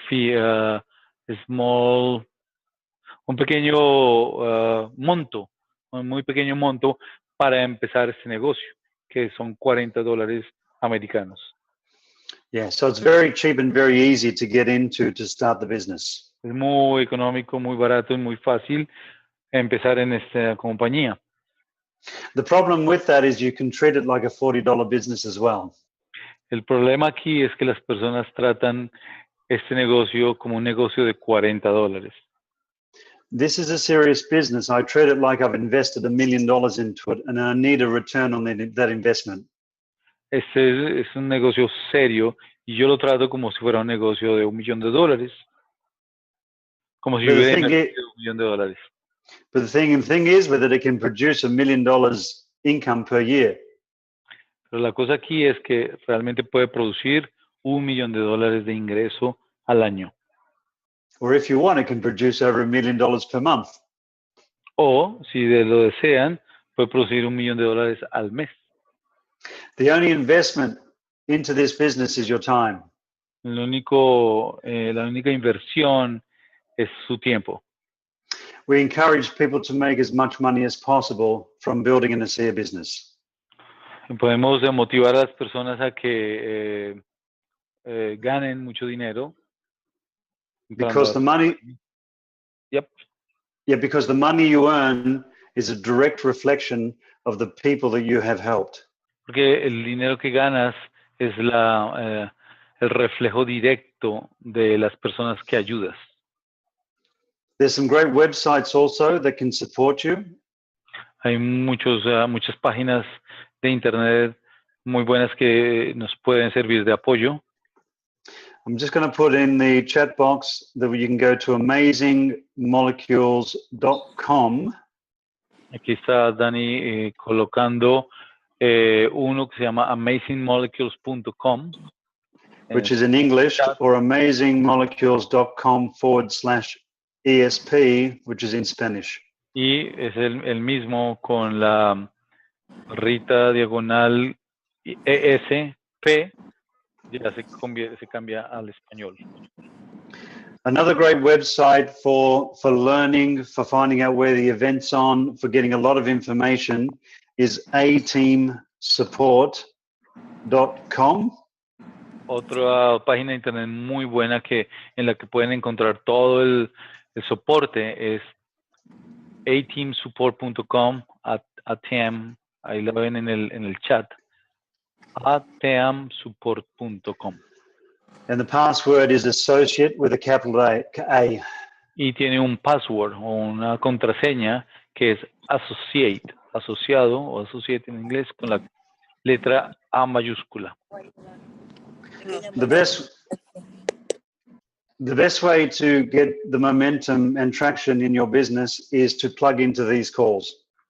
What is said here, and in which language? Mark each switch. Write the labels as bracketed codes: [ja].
[en] Fee, small, [es] un pequeño monto, un muy pequeño monto para empezar este negocio, que son $40 americanos. [en] Yeah, so it's very cheap and very easy to get into to start the business. [es] Es muy económico, muy barato y muy fácil empezar en esta compañía. [en] The problem with that is you can treat it like a $40 business as well. [es] El problema aquí es que las personas tratan este negocio como un negocio de $40. [en] This is a serious business. I treat it like I've invested $1 million into it and I need a return on that investment. [es] Este es un negocio serio y yo lo trato como si fuera un negocio de $1 millón. Como si [en] But [es] hubiera invertido $1 millón. [en] But the thing is with it can produce $1 million income per year. [es] Pero la cosa aquí es que realmente puede producir $1 millón de ingreso al año. [en] Or if you want, it can produce over $1 million per month. [es] O, si lo desean, puede producir $1 millón al mes. [en] The only investment into this business is your time. [es] La única inversión es su tiempo. [en] We encourage people to make as much money as possible from building an ASEA business. [es] Podemos motivar a las personas a que ganen mucho dinero. [en] Because the money, yep. Yeah, because the money you earn is a direct reflection of the people that you have helped. [es] Porque el dinero que ganas es el reflejo directo de las personas que ayudas. [en] There's some great websites also that can support you. [es] Hay muchas páginas de internet muy buenas que nos pueden servir de apoyo. [en] I'm just going to put in the chat box that you can go to amazingmolecules.com. [es] Aquí está Dani colocando uno que se llama amazingmolecules.com. [en] Which is in English, or amazingmolecules.com/ESP, which is in Spanish. [es] Y es el mismo con la barrita diagonal ESP, ya se cambia al español. [en] Another great website for learning, for finding out where the event's on, for getting a lot of information is ateamsupport.com. [es] Otra página de internet muy buena en la que pueden encontrar todo el soporte es ateamsupport.com, ateam, ahí lo ven en el chat, ateamsupport.com. [en] And the password is associate with a capital A. [es] Y tiene un password o una contraseña que es asociado o associate en inglés con la letra A mayúscula. [en] The best way to get the momentum and traction in your business is to plug into these calls.